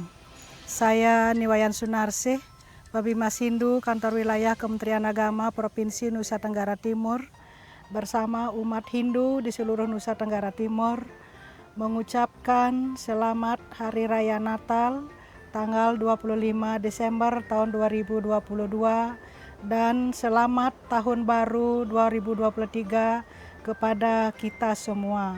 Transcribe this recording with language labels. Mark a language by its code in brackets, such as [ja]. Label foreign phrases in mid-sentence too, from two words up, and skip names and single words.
[id] Saya Niwayan Sunarsih, Babimas Hindu Kantor Wilayah Kementerian Agama Provinsi Nusa Tenggara Timur, bersama umat Hindu di seluruh Nusa Tenggara Timur, mengucapkan selamat Hari Raya Natal tanggal 25 Desember tahun 2022 dan selamat Tahun Baru 2023 kepada kita semua.